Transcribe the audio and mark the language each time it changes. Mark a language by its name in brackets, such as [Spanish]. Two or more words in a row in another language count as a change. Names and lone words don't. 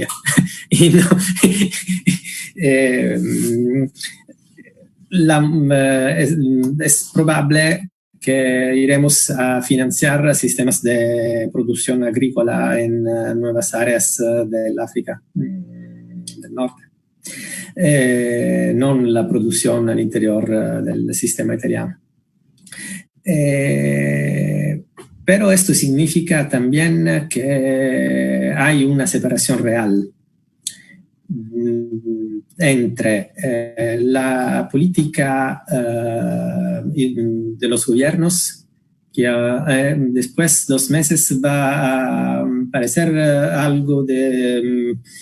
[Spanish] Y no, es probable que iremos a financiar sistemas de producción agrícola en nuevas áreas del África del norte. [Italian] Non la produzione all'interior del sistema italiano. [Spanish] Pero esto significa también que hay una separación real entre la política de los gobiernos, que después de 2 meses va a parecer algo de